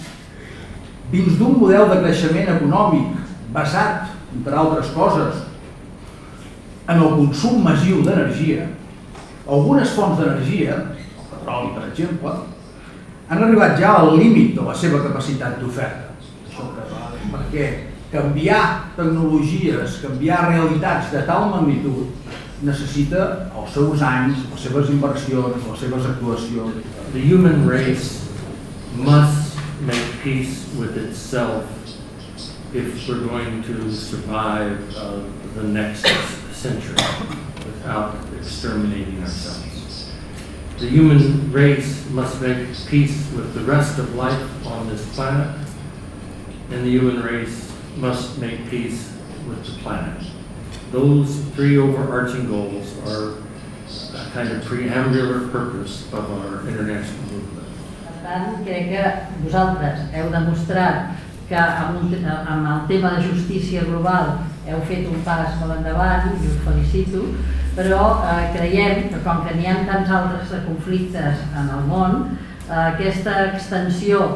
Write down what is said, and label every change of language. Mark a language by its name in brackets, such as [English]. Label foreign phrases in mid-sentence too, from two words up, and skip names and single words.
[Catalan] Dins d'un model de creixement econòmic basat, entre altres coses, en el consum massiu d'energia, algunes fonts d'energia, el petroli per exemple, han arribat ja al límit de la seva capacitat d'oferta. Perquè canviar tecnologies, canviar realitats de tal magnitud necessita els seus anys, les seves inversions, les seves actuacions. [English] The human race must make peace with itself if we're going to survive the next century without exterminating ourselves. The human race must make peace with the rest of life on this planet, and the human race must make peace with the planet. Those three overarching goals are a kind of preambular purpose of our international movement. [Catalan] Per tant, crec que vosaltres heu demostrat que amb el tema de justícia global heu fet un pas molt endavant i us felicito, però creiem que com que n'hi ha tants altres conflictes en el món, aquesta extensió